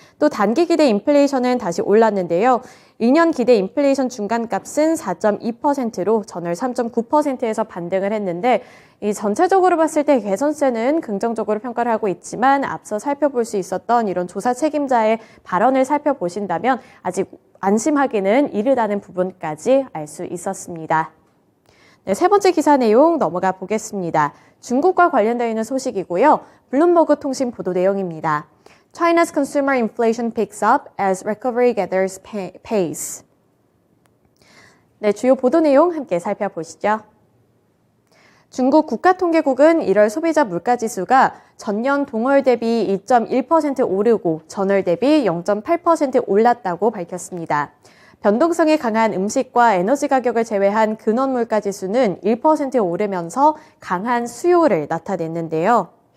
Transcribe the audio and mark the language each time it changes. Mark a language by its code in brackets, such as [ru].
[ko] 또 단기 기대 인플레이션은 다시 올랐는데요. 1년 기대 인플레이션 중간값은 4.2%로 전월 3.9%에서 반등을 했는데 이 전체적으로 봤을 때 개선세는 긍정적으로 평가를 하고 있지만 앞서 살펴볼 수 있었던 이런 조사 책임자의 발언을 살펴보신다면 아직 안심하기는 이르다는 부분까지 알 수 있었습니다. 네, 세 번째 기사 내용 넘어가 보겠습니다. 중국과 관련되어 있는 소식이고요. 블룸버그 통신 보도 내용입니다. [en] China's consumer inflation picks up as recovery gathers pace. [ko] 네, 주요 보도 내용 함께 살펴보시죠. 중국 국가통계국은 1월 소비자 물가지수가 전년 동월 대비 2.1% 오르고 전월 대비 0.8% 올랐다고 밝혔습니다. 변동성이 강한 음식과 에너지 가격을 제외한 근원 물가지수는 1% 오르면서 강한 수요를 나타냈는데요.